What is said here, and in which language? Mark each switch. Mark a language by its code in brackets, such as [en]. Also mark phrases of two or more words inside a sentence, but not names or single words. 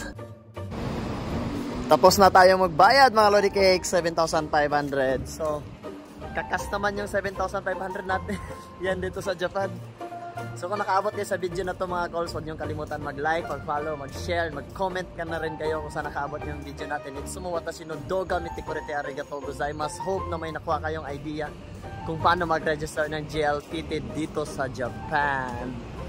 [tl] Tapos na tayo magbayad mga Lodi Cake. 7,500. So, kakas naman yung 7,500 natin. Yan dito sa Japan. So kung nakaabot kayo sa video na to mga calls, huwag niyong kalimutan mag-like, mag-follow, mag-share, mag-comment ka na rin kayo kung saan nakaabot yung video natin. [ja] いつも私の動画見てくれてありがとうございます. [tl] Hope na may nakuha kayong idea kung paano mag-register ng JLPT dito sa Japan.